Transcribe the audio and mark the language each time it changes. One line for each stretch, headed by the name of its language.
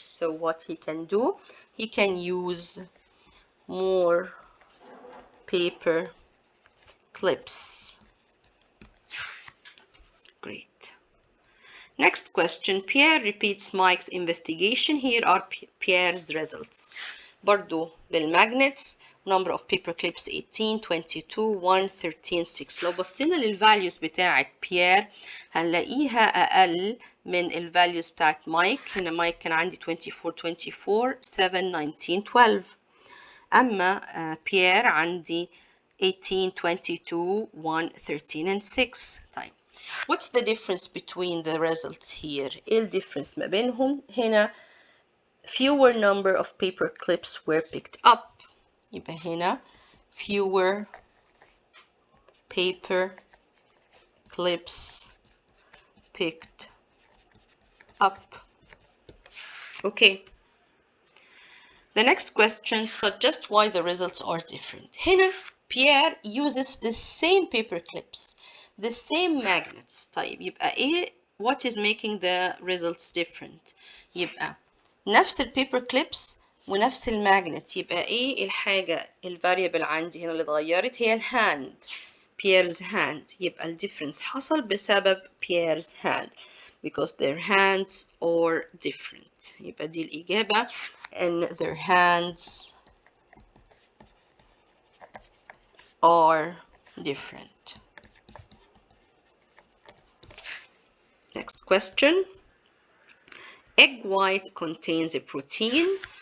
English: So what he can do? He can use more paper clips. Great. Next question. Pierre repeats Mike's investigation. Here are Pierre's results.
Arabic: برضو بالmagnets
English: number of paper clips 18 22 1 13 6.
Arabic: لو بصينا للvalues بتاعت بيير هنلاقيها أقل من الvalues بتاعت مايك. هنا مايك كان عندي 24 24 7 19 12. أما بيير عندي 18 22 1 13
English: and 6. طيب, what's the difference between the results here?
Arabic: إيه الديفرنس ما بينهم؟ هنا
English: fewer number of paper clips were picked up.
Arabic: يبقى هنا
English: fewer paper clips picked up. Okay. The next question, suggest why the results are different. هنا Pierre uses the same paper clips, the same magnets.
Arabic: طيب, يبقى إيه
English: what is making the results different؟
Arabic: يبقى نفس البيبر كليبس ونفس الماجنت. يبقى ايه الحاجة الفاريبل عندي هنا اللي اتغيرت؟ هي الهاند، بييرز هاند. يبقى الديفرنس حصل بسبب بييرز هاند
English: because their hands are different.
Arabic: يبقى دي الإجابة
English: and their hands are different. Next question. Egg white contains a protein.